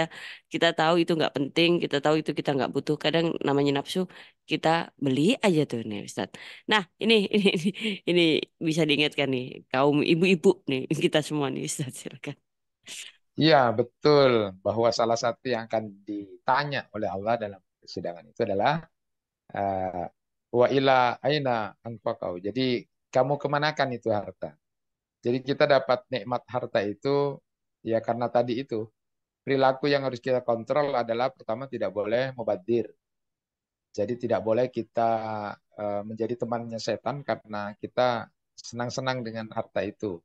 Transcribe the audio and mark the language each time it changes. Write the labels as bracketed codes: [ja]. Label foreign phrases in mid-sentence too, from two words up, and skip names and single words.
[id] Kita tahu itu nggak penting, kita tahu itu kita nggak butuh. Kadang namanya nafsu kita beli aja tuh nih Ustadz. Nah ini bisa diingatkan nih kaum ibu-ibu nih kita semua nih Ustadz silakan. Iya, betul bahwa salah satu yang akan ditanya oleh Allah dalam persidangan itu adalah eh, [ar] وإلى أين أنفقوا. [id] Jadi kamu kemanakan itu harta? Jadi kita dapat nikmat harta itu ya karena tadi itu perilaku yang harus kita kontrol adalah pertama tidak boleh mubadzir. Jadi tidak boleh kita menjadi temannya setan karena kita senang-senang dengan harta itu.